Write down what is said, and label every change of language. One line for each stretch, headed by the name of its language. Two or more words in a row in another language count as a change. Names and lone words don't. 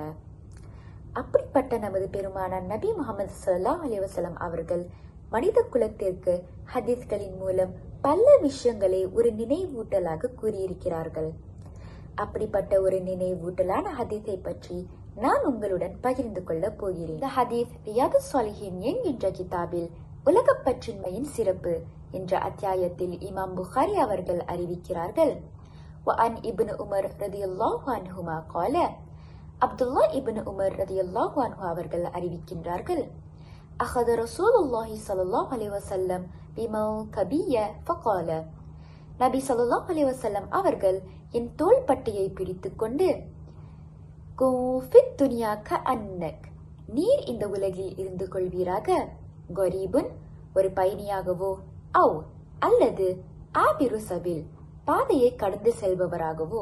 Tamil: அப்படிப்பட்ட நமது பெருமானார் நபி முஹம்மது
Arabic: صلى الله عليه وسلم
Tamil: அவர்கள் மனித குலத்திற்கு ஹதீஸ்களின் மூலம் பல விஷயங்களை ஒரு நினைவூட்டலாக கூறியிருக்கிறார்கள். அப்படிப்பட்ட ஒரு நினைவூட்டலான ஹதீஸை பற்றி நான் உங்களுடன் பகிர்ந்து கொள்ள போகிறேன். இந்த ஹதீஸ் ரியாதுஸ் ஸாலிஹீன் என்கின்ற கிதாபில் உலகப்பற்றின்மையின் சிறப்பு என்ற அத்தியாயத்தில் இமாம் புகாரி அவர்கள் அறிவிக்கிறார்கள்.
Arabic: وعن ابن عمر رضي الله عنهما قال,
Tamil: அப்துல்லா இப்னு உமர்
Arabic: رضي الله عنه
Tamil: அவர்கள் அறிவிக்கின்றார்கள்,
Arabic: أخذ رسول الله صلى الله عليه وسلم بمنكبي فقال نبي صلى الله عليه وسلم
Tamil: அவர்கள் என் தோள்பட்டையை பிடித்துக்கொண்டு
Arabic: كن في الدنيا كأنك,
Tamil: நீர் இந்த உலகில் இருந்து கொள்வீராக, கரீபுன், ஒரு பயணியாகவோ, அல்லது
Arabic: عابر سبيل,
Tamil: பாதையை கடந்து செல்பவராகவோ.